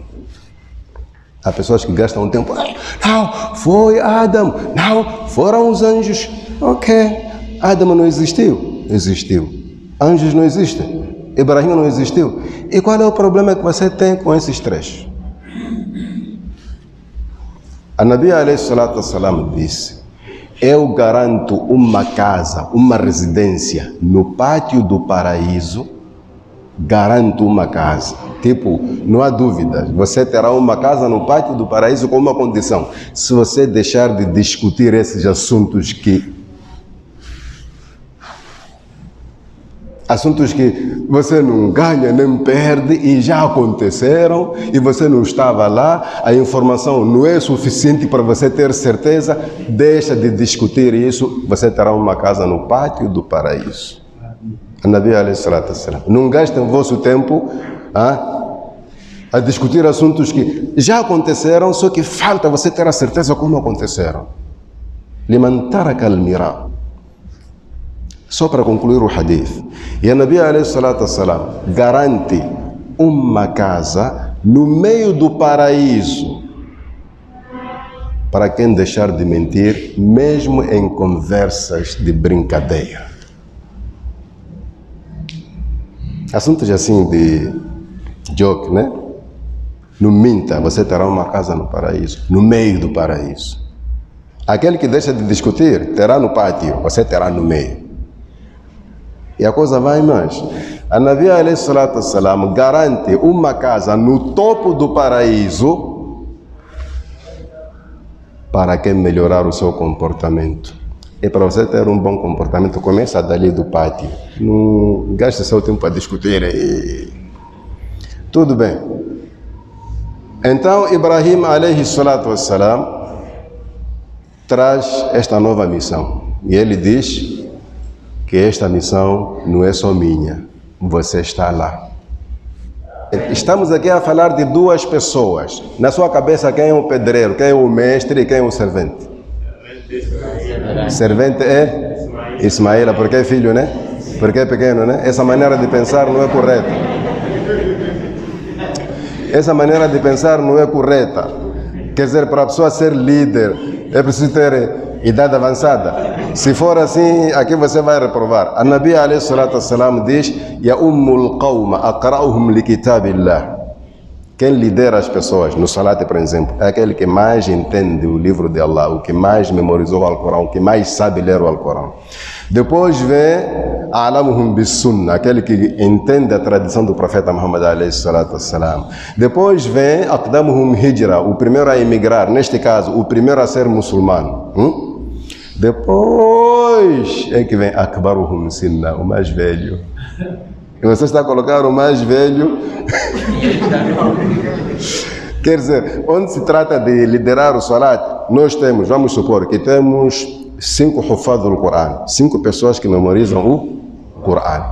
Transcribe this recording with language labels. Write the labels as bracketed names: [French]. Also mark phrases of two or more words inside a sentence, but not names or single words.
[Portuguese] Há pessoas que gastam um tempo, não, foi Adão, não, foram os anjos. Ok, Adão não existiu? Existiu. Anjos não existem? Ibrahim não existiu? E qual é o problema que você tem com esses 3? A [Arabic] النبي عليه الصلاة والسلام [Portuguese] disse: eu garanto uma casa, uma residência no pátio do paraíso, garanto uma casa. Tipo, não há dúvidas, você terá uma casa no pátio do paraíso com uma condição: se você deixar de discutir esses assuntos que Assuntos que você não ganha nem perde e já aconteceram e você não estava lá, a informação não é suficiente para você ter certeza, deixa de discutir isso, você terá uma casa no pátio do paraíso. A [Arabic] النبي عليه الصلاة والسلام. [Portuguese] Não gastem o vosso tempo a discutir assuntos que já aconteceram, só que falta você ter a certeza como aconteceram. [Arabic] لمن ترك المراء. [Portuguese] Só para concluir o hadith. E a [Arabic] النبي عليه الصلاة والسلام [Portuguese] garante uma casa no meio do paraíso para quem deixar de mentir, mesmo em conversas de brincadeira. Assuntos assim de joke, né? Não minta, você terá uma casa no paraíso, no meio do paraíso. Aquele que deixa de discutir, terá no pátio, você terá no meio. E a coisa vai mais. A [Arabic] النبي عليه الصلاة والسلام [Portuguese] garante uma casa no topo do paraíso para quem melhorar o seu comportamento. E para você ter um bom comportamento, começa dali do pátio. Não gaste seu tempo a discutir. Tudo bem. Então, Ibrahim [Arabic] عليه الصلاة والسلام [Portuguese] traz esta nova missão. E ele diz que esta missão não é só minha, você está lá. Estamos aqui a falar de duas pessoas. Na sua cabeça, quem é o pedreiro, quem é o mestre e quem é o servente? Servente é Ismael, porque é filho, né? Porque é pequeno, né? Essa maneira de pensar não é correta. Essa maneira de pensar não é correta. Quer dizer, para a pessoa ser líder, é preciso ter idade avançada. Se for assim, aqui você vai reprovar. A [Arabic] النبي عليه الصلاة والسلام [Portuguese] diz: [Arabic] يؤم القوم أقرؤهم لكتاب الله. [Portuguese] Quem lidera as pessoas no salat, por exemplo, é aquele que mais entende o livro de Allah, o que mais memorizou o Alcorão, o que mais sabe ler o Alcorão. Depois vem [Arabic] أعلمهم بالسنة, [Portuguese] aquele que entende a tradição do profeta Muhammad [Arabic] عليه الصلاة والسلام. [Portuguese] Depois vem [Arabic] أقدمهم هجرة, [Portuguese] o primeiro a emigrar, neste caso, o primeiro a ser muçulmano. Depois é que vem [Arabic] أكبرهم سنا, [Portuguese] o mais velho. E você está a colocar o mais velho. Quer dizer, onde se trata de liderar o salat, nós temos, vamos supor que temos 5 hufad do Coran, 5 pessoas que memorizam o Coran.